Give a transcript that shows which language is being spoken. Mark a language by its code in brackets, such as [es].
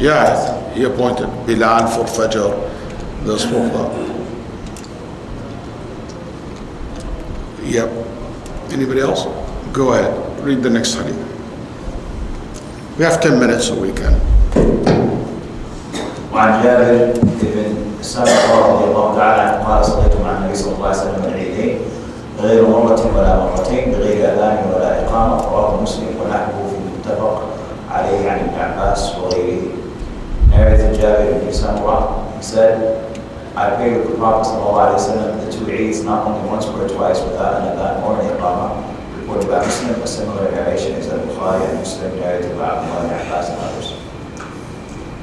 [en] Yeah, he appointed Bilal for Fajr, those for Yep. Anybody else? Go ahead. Read the next hadith. We have 10 minutes so we can. [ar] وعن جابر بن سمرة رضي الله تعالى عنه قال صليت مع النبي صلى الله عليه وسلم العيدين غير مرة ولا مرتين بغير أذان ولا إقامة رواه مسلم ونحوه في المتفق عليه عن ابن عباس وغيره. [en] Narrated Jabir ibn Samurah, he said, I prayed with the Prophet ﷺ the two Eids not only once but twice without an adhan or an iqamah. Reported by Muslim, a similar narration is that Bukhari and Muslim narrated by Abdullah ibn Abbas and others.